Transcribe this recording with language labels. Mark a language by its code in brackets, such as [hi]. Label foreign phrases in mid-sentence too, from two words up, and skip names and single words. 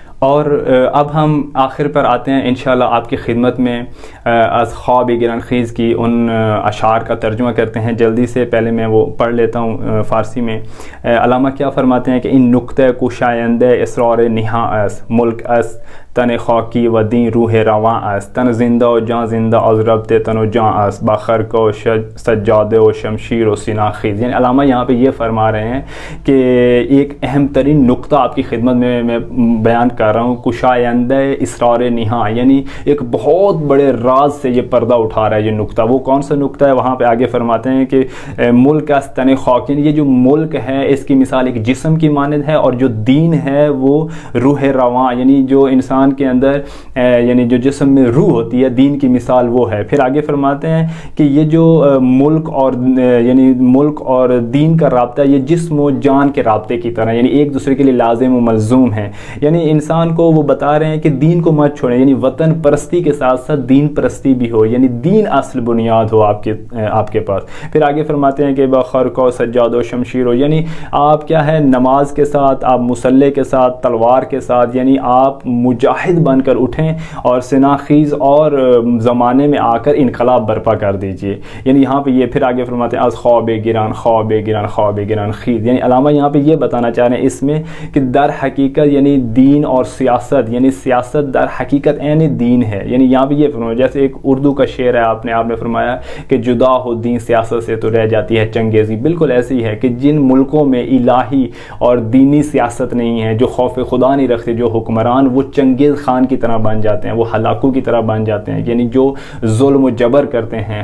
[ur] اور اب ہم آخر پر آتے ہیں انشاءاللہ آپ کی خدمت میں [fa] از خواب گران خیز [ur] کی ان اشعار کا ترجمہ کرتے ہیں. جلدی سے پہلے میں وہ پڑھ لیتا ہوں فارسی میں. علامہ کیا فرماتے ہیں کہ [fa] ان نقطۂ کشائندہ اسرار نہا اس ملک اس تن خاکی و دین روح رواں است، تن زندہ و جان زندہ از ربط تن و جان است، بخرق و سجادے و شمشیر و سینہ خیز. [ur] یعنی علامہ یہاں پہ یہ فرما رہے ہیں کہ ایک اہم ترین نقطہ آپ کی خدمت میں بیان کر رہا ہوں، [fa] کشائندہ اسرار نہاں، [ur] یعنی ایک بہت بڑے راز سے یہ پردہ اٹھا رہا ہے یہ نقطہ. وہ کون سا نقطہ ہے؟ وہاں پہ آگے فرماتے ہیں کہ [fa] ملک است تن خاک، [ur] یعنی یہ جو ملک ہے اس کی مثال ایک جسم کی مانند ہے، اور جو دین ہے وہ روح رواں، یعنی جو انسان کے اندر یعنی جو جسم میں روح ہوتی ہے، دین کی مثال وہ ہے. پھر آگے فرماتے ہیں کہ یہ جو ملک اور یعنی ملک اور دین کا رابطہ یہ جسم و جان کے رابطے کی طرح، یعنی ایک دوسرے کے لیے لازم و ملزوم ہیں. یعنی انسان کو وہ بتا رہے ہیں کہ دین کو مت چھوڑیں، یعنی وطن پرستی کے ساتھ ساتھ دین پرستی بھی ہو، یعنی دین اصل بنیاد ہو آپ کے پاس. پھر آگے فرماتے ہیں کہ [fa] بخرق و سجاد و شمشیر [ur] ہو، یعنی آپ کیا ہے نماز کے ساتھ، آپ مسلح کے ساتھ، تلوار کے ساتھ، یعنی آپ مجاہد بن کر اٹھیں اور سینہ خیز اور زمانے میں آ کر انقلاب برپا کر دیجئے. یعنی یہاں پہ یہ پھر آگے فرماتے ہیں [fa] از خواب گران خواب گران خواب گران خیز. [ur] یعنی علامہ یہاں پہ یہ بتانا چاہ رہے ہیں اس میں کہ در حقیقت یعنی دین اور سیاست، یعنی سیاست در حقیقت عین دین ہے. یعنی یہاں پہ یہ فرمایا، جیسے ایک اردو کا شعر ہے آپ نے فرمایا کہ جدا ہو دین سیاست سے تو رہ جاتی ہے چنگیزی. بالکل ایسے ہی ہے کہ جن ملکوں میں الہی اور دینی سیاست نہیں ہے، جو خوف خدا نہیں رکھتے جو حکمران، وہ چنگیز خان کی طرح بن جاتے ہیں، وہ ہلاکو کی طرح بن جاتے ہیں، یعنی جو ظلم و جبر کرتے ہیں.